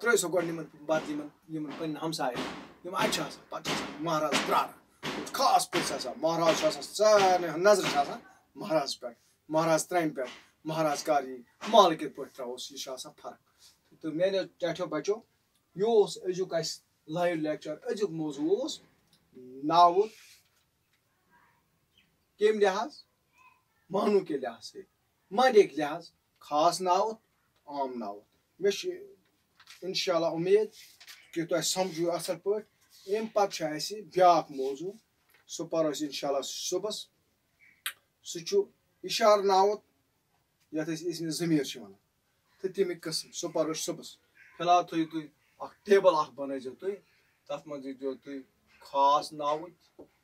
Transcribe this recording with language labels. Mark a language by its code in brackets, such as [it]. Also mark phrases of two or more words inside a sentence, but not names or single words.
[ks] ترٛٲیِو سا گۄڈٕ بتہٕ یمن پننٮ۪ن ہمساین اتہِ پتہٕ مہراز پراران خاص پٔژھۍ آسان مہراز سارنٕے ہٕنٛز نظر مہراز پٮ۪ٹھ مہراز ترامہِ پٮ۪ٹھ مہراز کر یی مال کِتھ پٲٹھۍ تراووس یہ فرق تو میانیو ٹاٹھیو بچو یہ ازیُک اسہِ لایو لیکچر ازیُک موضوع ناوت کم لحاظ [ur] معنوں کے لحاظ سے معنی کے لحاظ [ks] خاص ناوت عام ناوت مے [ar] انشاء اللہ [ks] امید کہ تہ سمجھو اصل پہ ام پتہ اسہ بیاکھ موضوع سہ پرو [ar] انشاء اللہ [ks] صبحس سہ اشارہ ناوت یتھ اسم ضمیر ونان تو تمیک قسم سہ پرو صبحس فی الحال تھو تھی اخ ٹیبل اخ بنٲیزیو تُہۍ تتھ منٛز دیٖزیو تُہۍ خاص ناوٕکۍ